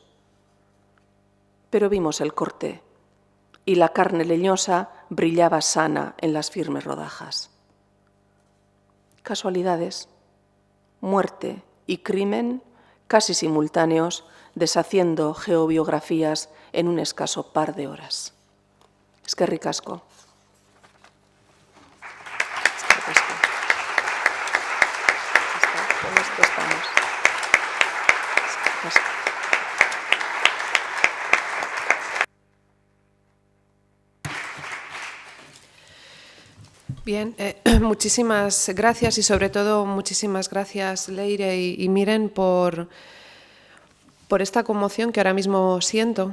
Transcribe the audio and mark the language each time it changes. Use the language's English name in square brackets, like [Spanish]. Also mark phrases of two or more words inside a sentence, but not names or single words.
[Spanish] Pero vimos el corte y la carne leñosa brillaba sana en las firmes rodajas. Casualidades, muerte y crimen casi simultáneos, deshaciendo geobiografías en un escaso par de horas. [Basque] Eskerrik asko. [Spanish] Con esto estamos. [Basque] Eskerrik asko. [Spanish] Bien, muchísimas gracias y sobre todo muchísimas gracias Leire y Miren por esta conmoción que ahora mismo siento,